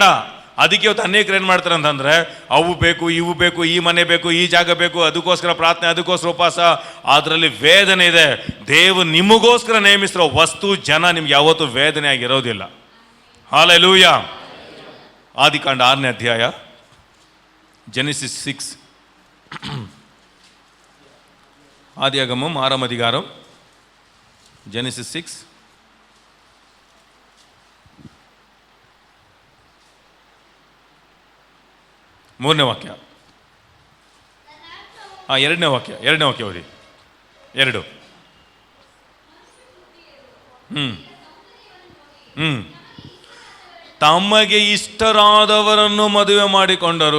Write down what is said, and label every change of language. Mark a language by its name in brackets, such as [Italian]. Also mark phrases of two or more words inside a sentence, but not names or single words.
[Kannada] ಅದಕ್ಕೆ ಇವತ್ತು ಅನೇಕರು ಏನು ಮಾಡ್ತಾರೆ ಅಂತಂದರೆ, ಅವು ಬೇಕು, ಇವು ಬೇಕು, ಈ ಮನೆ ಬೇಕು, ಈ ಜಾಗ ಬೇಕು, ಅದಕ್ಕೋಸ್ಕರ ಪ್ರಾರ್ಥನೆ, ಅದಕ್ಕೋಸ್ಕರ ಉಪವಾಸ. ಅದರಲ್ಲಿ ವೇದನೆ ಇದೆ. ದೇವರು ನಿಮಗೋಸ್ಕರ ನೇಮಿಸಿರೋ ವಸ್ತು, ಜನ ನಿಮ್ಗೆ ಯಾವತ್ತೂ ವೇದನೆ ಆಗಿರೋದಿಲ್ಲ. ಹಾಲೆಲೂಯ. ಆದಿಕಾಂಡ 6ನೇ ಅಧ್ಯಾಯ, ಜೆನೆಸಿಸ್ 6. [Tamil] ஆதியாகமம் 6ஆம் அதிகாரம், ஜெனிசிஸ் 6. [Kannada] ಮೂರನೇ ವಾಕ್ಯ. ಎರಡನೇ ವಾಕ್ಯ ಓದಿ. 2. ತಮಗೆ ಇಷ್ಟರಾದವರನ್ನು ಮದುವೆ ಮಾಡಿಕೊಂಡರು.